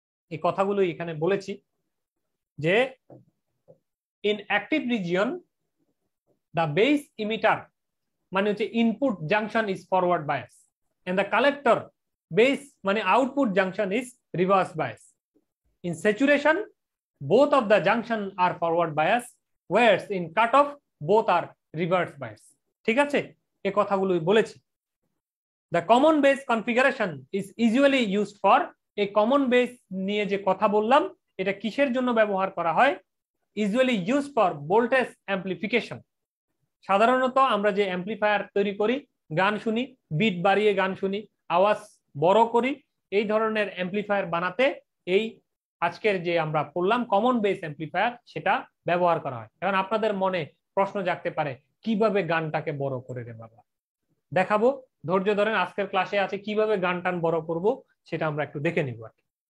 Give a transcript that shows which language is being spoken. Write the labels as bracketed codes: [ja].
[bn] এই কথাগুলো এখানে বলেছি যে [en] in active region the base emitter [bn] মানে হচ্ছে [en] Input junction is forward bias, and the collector base মানে output junction is reverse bias. In saturation both of the junction are forward bias, whereas in cutoff both are reverse bias. [bn] ঠিক আছে, এই কথাগুলোই বলেছি। [en] The common base configuration is usually used for, [bn] এই common base নিয়ে যে কথা বললাম, এটা কিসের জন্য ব্যবহার করা হয়, [en] usually used for voltage amplification। [bn] সাধারণত আমরা যে অ্যাম্পলিফায়ার তৈরি করি, গান শুনি, বিট বাড়িয়ে গান শুনি, আওয়াজ বড় করি, এই ধরনের অ্যাম্পলিফায়ার বানাতে এই আজকের যে আমরা পড়লাম কমন বেস অ্যাম্পলিফায়ার, সেটা ব্যবহার করা হয়। এখন আপনাদের মনে প্রশ্ন জাগতে পারে, কিভাবে গানটাকে বড় করে রে বাবা, দেখাবো, ধৈর্য ধরেন, আজকের ক্লাসে আছে কিভাবে গান টান বড় করব, সেটা আমরা একটু দেখে নিব আর কি।